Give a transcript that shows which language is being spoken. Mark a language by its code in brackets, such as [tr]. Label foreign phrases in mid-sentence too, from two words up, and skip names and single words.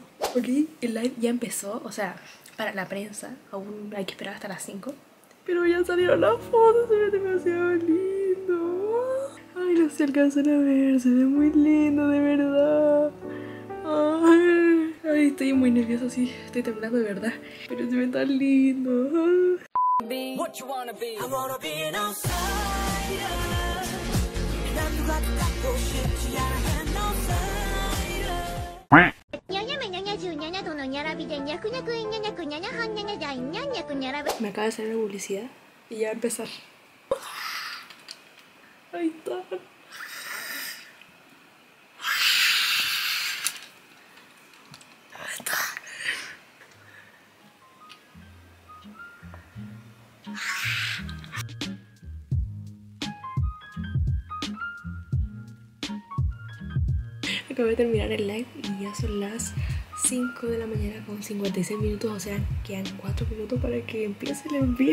[es] Ok, el live ya empezó, o sea, para la prensa aún hay que esperar hasta las 5. Pero ya salieron las fotos, se ve demasiado lindo. Ay, no se alcanzan a ver, se ve muy lindo, de verdad. Ay, estoy muy nerviosa, sí, estoy temblando de verdad. Pero se ve tan lindo. [en] What you wanna be? I wanna be an outsider. [ko] 난 누가 닦고 싶지 않아 [en] an outsider. [es] Me acaba de salir la publicidad y ya va a empezar. Ahí está. Acabo de terminar el live y ya son las 5 de la mañana con 56 minutos, o sea, quedan 4 minutos para que empiece el envío.